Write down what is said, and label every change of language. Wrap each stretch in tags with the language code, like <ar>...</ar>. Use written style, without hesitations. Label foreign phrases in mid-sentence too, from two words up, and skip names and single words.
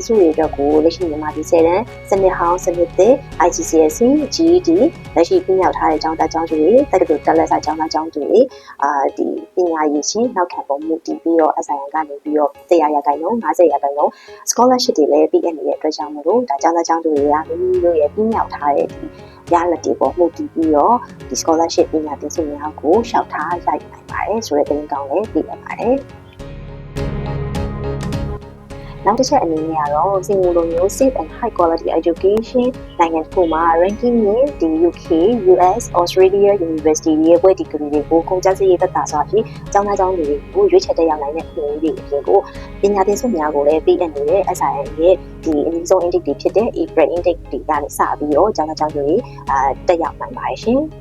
<my>ဆုတွေအတွက်ကိုလက်ရှိမြန်မာပြည်10တန်းစနစ်ဟောင်းစနစ်သစ် IGCSE GED လက်ရှိပြမြောက်ထားတဲ့ကျောင်းသားကျောင်းသူတွေတက္ကသိုလ်တက်လက်စာကျောင်းသားကျောင်းသူတွေဒီပညာရေးချင်းနောက်ခံပုံမှုတည်ပြီးတော့ SIN ကနေပြီးတော့100ရာခိုင်နှုန်း50ရာခိုင်နှုန်း scholarship တွေလည်းပေးအပ်နေတဲ့အတွက်ကြောင့်မို့လို့ဒါကျောင်းသားကျောင်းသူတွေကမိမိတို့ရဲ့ပြမြောက်ထားတဲ့ဒီရလက်တွေပေါ်မှုတည်ပြီးတော့ဒီ scholarship ပညာသင်ဆုများကိုရှောက်ထားရယူနိုင်ပါတယ်ဆိုတဲ့သတင်းကောင်းလည်းပြရပါတယ် နောက်တစ်ချက်အနေနဲ့ကတော့စင်ကာပူလိုမျိုး</my> <en>safe and high quality education</en> <my>နိုင်ငံတစ်ခုမှာ ranking နဲ့ဒီ UK, US, Australia University ရဲ့ဘွဲ့ဒီဂရီတွေကိုကုန်ကျစရိတ်သက်သာစွာဖြင့်ကျောင်းသားကျောင်းသူတွေကိုရွေးချယ်တက်ရောက်နိုင်တဲ့အခြေအနေတွေအပြင်ကိုပညာသင်ဆုများကိုလည်းပေးအပ်နေတဲ့ SIN ရဲ့ဒီအနည်းဆုံး intake တွေဖြစ်တဲ့</my> <en>April intake</en> <my>တွေကနေစပြီးတော့ကျောင်းသားကျောင်းသူတွေတက်ရောက်နိုင်ပါတယ်ရှင်</my>